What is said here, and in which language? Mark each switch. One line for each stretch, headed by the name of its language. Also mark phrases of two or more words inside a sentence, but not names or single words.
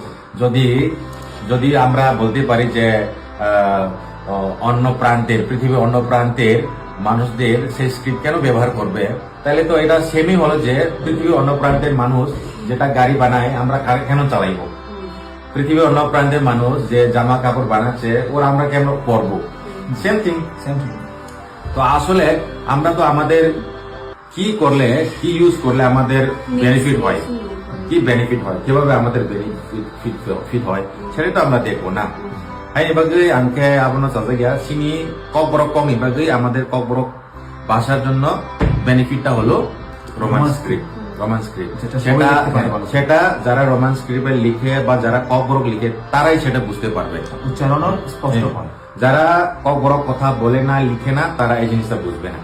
Bangla: যদি যদি আমরা বলতে পারি যে অন্য প্রান্তের পৃথিবীর অন্য প্রান্তের মানুষদের সেই স্ক্রিপ্ট কেন ব্যবহার করবে, তাহলে তো এটা সেমই হলো যে পৃথিবীর অন্য প্রান্তের মানুষ যেটা গাড়ি বানায় আমরা কেন চালাইবো, পৃথিবীর অন্য প্রান্তের মানুষ যে জামা কাপড় বানাচ্ছে ওরা আমরা কেন পরবো,
English: same thing.
Bangla: তো আসলে আমরা তো আমাদের কি করলে কি ইউজ করলে আমাদের বেনিফিট হয়, কি বেনিফিট হয়, কিভাবে আমাদের বেনিফিট হয় সেটা তো আমরা দেখবো না।
Kok Borok: Hai ibagay angke abono sasagya sini kokborok kong ibagay
Bangla: আমাদের kokborok ভাষার জন্য বেনিফিটটা হলো রোমান স্ক্রিপ্ট। সেটা যারা
English: Roman scripte
Bangla: লিখে বা যারা kokborok লিখে তারাই সেটা বুঝতে পারবে, উচ্চারণ স্পষ্ট হয়। যারা kokborok কথা বলে না লিখে না তারা এই জিনিসটা বুঝবে না,